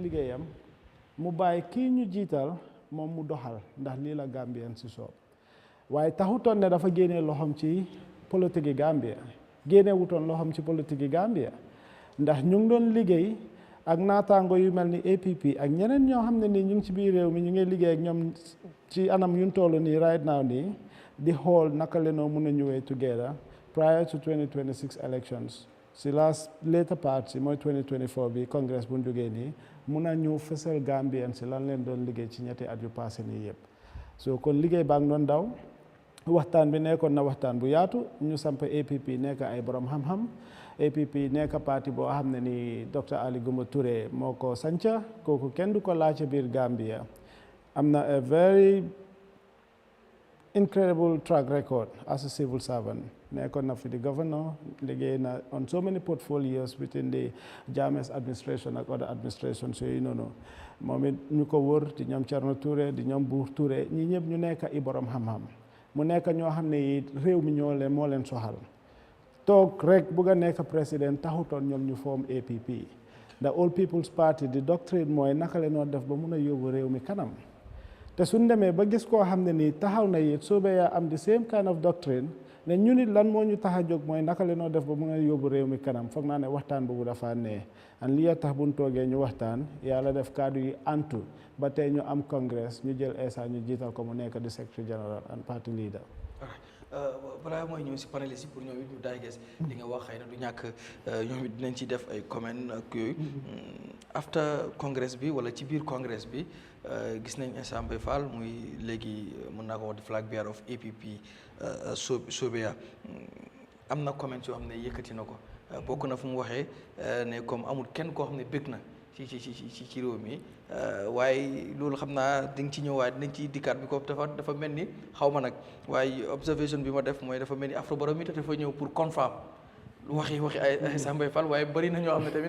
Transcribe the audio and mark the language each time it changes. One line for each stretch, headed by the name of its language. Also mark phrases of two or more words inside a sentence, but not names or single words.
Wolof: liggéeyam mu bàyyi kii ñu jiital moom mu doxal ndax lii la Gambien si soob waaye taxutoon ne dafa génnee loxoom ci politique yi Gambia génne wutoon loxoom ci politique yi Gambia ndax ñu ngi doon liggéey ak naataango yu mel ni APP ak ñeneen ñoo xam ne nii ñu ngi ci biir réew mi ñu ngi liggéey ak ñoom ci anam yuñ toll nii
English: right now
Wolof: nii di xool naka la noo mun a ñëwee
English: together prior to 2026 elections
Wolof: si
English: later part
Wolof: si mooy 2024 bi congress bu ñu jógee nii mun a ñëw fësal Gambien si lan leen doon liggéey ci ñetti at yu passé nii yëpp so kon liggéey baa ngi doon daw waxtaan bi nekkoon na waxtaan bu yaatu ñu samp APP nekk ay borom xam-xam APP nekk parti boo xam ne ni Dr Ali Gumba Touré moo ko sanca kooku kenn du ko laajte biir Gambia am na
English: a very incredible track record as a civil servant
Wolof: nekkoon na fi di governor liggéey na
English: on so many portfolios within the Jammeh's administration
Wolof: ak
English: other administrations
Wolof: yooyu noonu moom it ñu ko wër di ñoom Thierno Touré di ñoom Buur Touré ñi ñëpp ñu nekk i borom xam-xam mu nekk ñoo xam ne it réew mi moo leen soxal toog rek bugg a nekk président taxutoon ñoom ñu form APP the All People's Party di doctrine mooy naka la noo def ba mun a yóbbu réew mi kanam te suñ demee ba gis koo xam ne nii taxaw na it Sobeya am
English: the same kind of doctrine
Wolof: ne ñu nit lan moo ñu tax a jóg mooy naka la noo def ba mun a yóbbu réew mi kanam foog naa ne waxtaan boobu dafa nee an lii tax buñ toogee ñu waxtaan yàlla def kaddu yi antu ba tey ñu am congress ñu jël Essa ñu jiital ko mu nekk di
English: secretary general and party leader.
Wolof: balaa mooy ñëw si panéliste yi pour ñoom it ñu daay gis li nga wax xëy na du ñàkk ñoom it dinañ ci def ay comment ak yooyu
English: after congress
Wolof: bi wala ci biir congress bi gis nañ Essa Mbye Fall muy léegi mën naa ko wax di
English: flag bearer of APP
Wolof: Sobeya am na comment yoo xam ne yëkkati na ko bokk na fu mu waxee ne comme amul kenn koo xam ne bëgg na ci réew mi waaye loolu xam naa di nga ci ñëwaat dinañ ci dikkaat bi ko dafa mel ni xaw ma nag waaye observation bi ma def mooy dafa mel ni Afro Barrow mi dafa ñëw pour confirm waxi ay Essa Mbye Fall waaye bëri na ñoo xam ne tamit